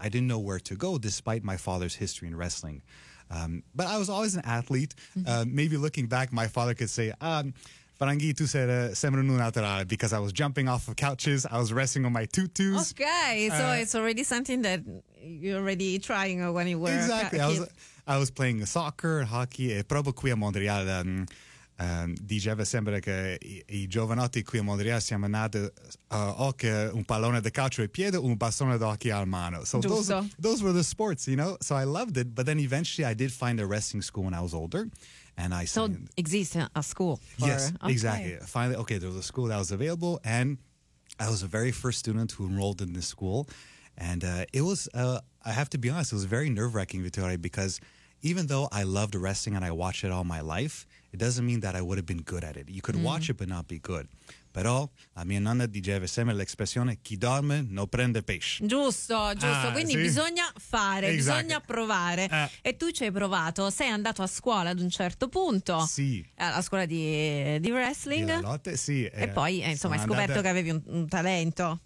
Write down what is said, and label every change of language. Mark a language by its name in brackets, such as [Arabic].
[English] I didn't know where to go despite my father's history in wrestling. But I was always an athlete. Maybe looking back, my father could say, Franghi, [Italian] tu sei sempre un altro, [English] because I was jumping off of couches, I was resting on my tutus. Okay, so it's already something that you're already trying when you were exactly. A kid. I was playing soccer, hockey, [Italian] e proprio qui a Montreal, diceva sempre che i giovanotti qui a Montreal siamo nati che un pallone da calcio ai piedi, un bastone da hockey al mano. [English] So those were the sports, you know? So I loved it, but then eventually I did find a wrestling school when I was older. And I so exists a school? For, yes, okay. Exactly. Finally, okay, there was a school that was available, and I was the very first student who enrolled in this school. And it was, I have to be honest, it was very nerve-wracking, Vittorio, because even though I loved wrestling and I watched it all my life, it doesn't mean that I would have been good at it. You could watch it but not be good. [Italian] Però la mia nonna diceva sempre l'espressione chi dorme non prende pesce. Giusto. Quindi sì, bisogna fare, exactly, bisogna provare. E tu ci hai provato, sei andato a scuola ad un certo punto. Sì. Alla scuola di wrestling. Di la lotte, sì. E poi insomma hai scoperto che avevi un talento.